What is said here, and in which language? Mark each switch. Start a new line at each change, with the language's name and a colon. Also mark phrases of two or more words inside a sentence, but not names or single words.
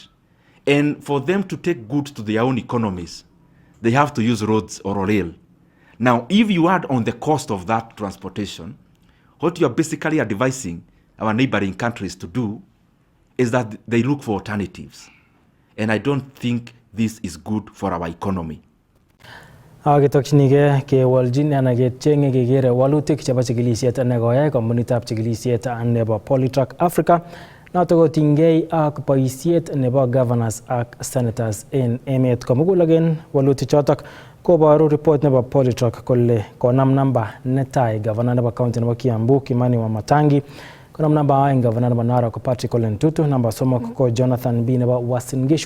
English: And for them to take goods to their own economies, they have to use roads or rail. Now, if you add on the cost of that transportation, what you are basically advising our neighboring countries to do is that they look for alternatives. And I don't think this is good for our economy.
Kalenjin: Kitokchinigei kewaljin anan kecheng'e kekere walutik chebo chikilisiet nekoyai kompunitab chikilisiet nebo Polytrack Africa, notok kotinygei ak boisiet nebo governors ak senators en emet komugul. Again, walutik chotok koboru report nebo Polytrack kole konam namba netai governor nebo county nebo Kiambu Kimani Wamatangi, konam namba aeng governor nebo Narok Patrick Ole Ntutu, namba somok ko Jonathan B nebo Uasin Gishu.